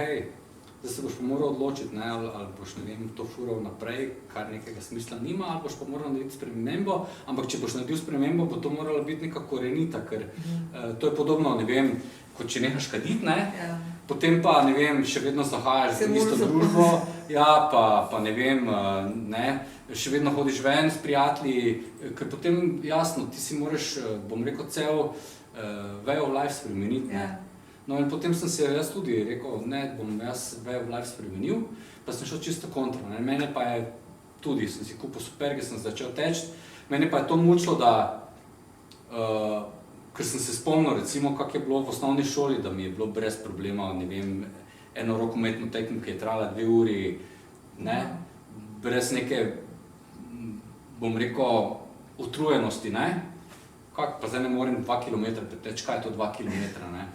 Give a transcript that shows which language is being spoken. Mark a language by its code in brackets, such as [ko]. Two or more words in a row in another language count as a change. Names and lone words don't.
[sl] hej, zdaj se boš pa moral odločiti, ne, ali boš, ne vem, to fural naprej, kar nekega smisla nima, ali boš pa moral narediti spremembo, ampak če boš naredil spremembo, bo to moralo biti neka korenita, ker to je podobno, ne vem, kot če nehaš kaditi, ne, potem pa, ne vem, še vedno zahajaš v isto družbo, ja, pa ne vem, ne, še vedno hodiš ven s prijatelji, ker potem, jasno, ti si moraš, bom rekel, cel [en] way of life [sl] spremeniti, ne. No in potem sem se jaz tudi rekel, ne, bom jaz [en] way of life [sl] spremenil, pa sem šel čisto kontra, ne, mene pa je tudi, sem si kupil superge, sem začel teči, mene pa je to mučilo, da, ker sem se spomnil, recimo, kako je bilo v osnovni šoli, da mi je bilo brez problema, ne vem, eno rokometno tekmo, ki je trajala 2 uri, ne, brez neke, bom rekel, utrujenosti, ne, kako pa zdaj ne morem 2 km preteči, kaj je to 2 km, ne.